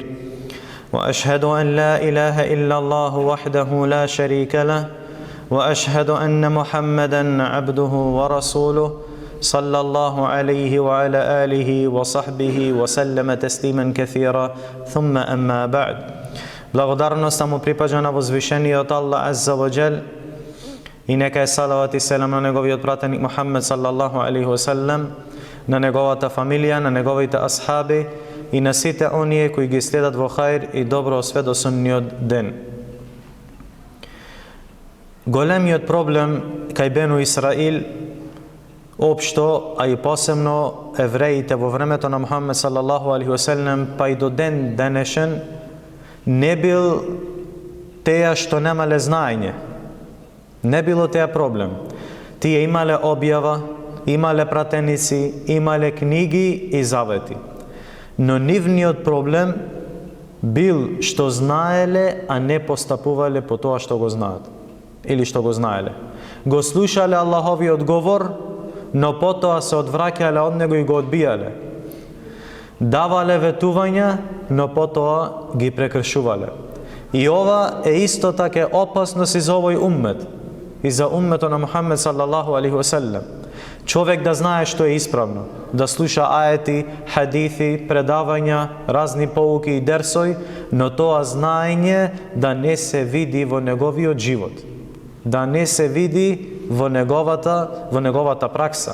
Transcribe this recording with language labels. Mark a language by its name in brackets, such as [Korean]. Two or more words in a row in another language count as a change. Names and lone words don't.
[Arabic] وأشهد أن لا إله إلا الله وحده لا شريك له، وأشهد أن محمدًا عبده ورسوله صلى الله عليه وعلى آله وصحبه وسلم تسليما كثيرا، ثم أما بعد. [Macedonian] Благодарноста му припаѓа на возвишениот Аллах [Arabic] عز وجل [Macedonian] и нека е салават и селам на неговиот пратеник Мухаммед [Arabic] صلى الله عليه وسلم, [Macedonian] на неговата фамилија, на неговите асхаби и на сите оние кои ги следат во хаир и добро све до судниот ден. Големиот проблем кај Бену Исраил општо, а и посебно евреите во времето на Мухаммед [Arabic] صلى الله عليه وسلم, [Macedonian] па и до ден денешен, не бил теја што немале знаење. Не било теја проблем. Тие имале објава, имале пратеници, имале книги и завети. Но нивниот проблем бил што знаеле, а не постапувале по тоа што го знаат. Или што го знаеле. Го слушале Аллаховиот говор, но потоа се одвраќале од него и го одбијале. Давале ветувања, но потоа ги прекршувале. И ова е исто така опасност и за овој уммет, и за уммето на Мухаммед [Arabic] صلى الله عليه وسلم. [Macedonian] Човек да знае што е исправно, да слуша аети, хадиси, предавања, разни поуки и дерсој, но тоа знаење да не се види во неговиот живот, да не се види во неговата пракса.